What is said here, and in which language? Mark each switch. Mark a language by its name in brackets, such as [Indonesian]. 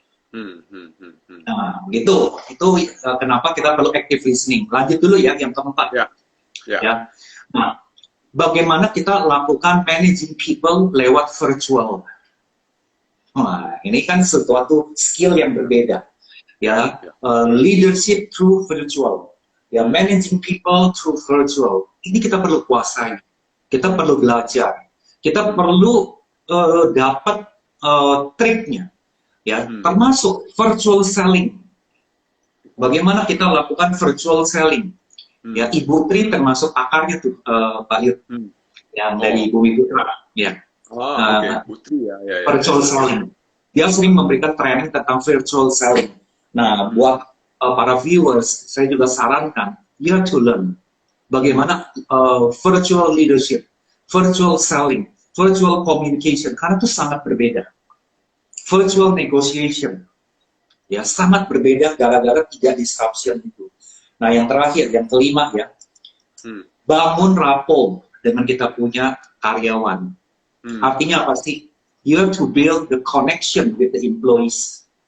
[Indonesian] Nah, gitu. Itu kenapa kita perlu active listening. Lanjut dulu ya, yang keempat. Ya. Nah, bagaimana kita lakukan [English] managing people [Indonesian] lewat virtual? Nah, ini kan sesuatu skill yang berbeda. [English] Ya, leadership through virtual. Ya, managing people through virtual. [Indonesian] Ini kita perlu kuasai. Kita perlu belajar. Kita perlu dapat triknya. Ya, termasuk virtual selling. Bagaimana kita lakukan virtual selling? Ya, Ibu Tri termasuk akarnya tuh, Pak Yud, yang dari Bumi Putra. Ya. Putri ya. Virtual selling. Dia sering memberikan training tentang virtual selling. Nah, buat para viewers, saya juga sarankan, [English] you have to learn [Indonesian] bagaimana virtual leadership, virtual selling, virtual communication, karena itu sangat berbeda. Virtual negotiation, ya sangat berbeda gara-gara 3 disruption itu. Nah, yang terakhir, yang kelima ya, bangun rapport dengan kita punya karyawan. Artinya apa sih? [English] You have to build the connection with the employees.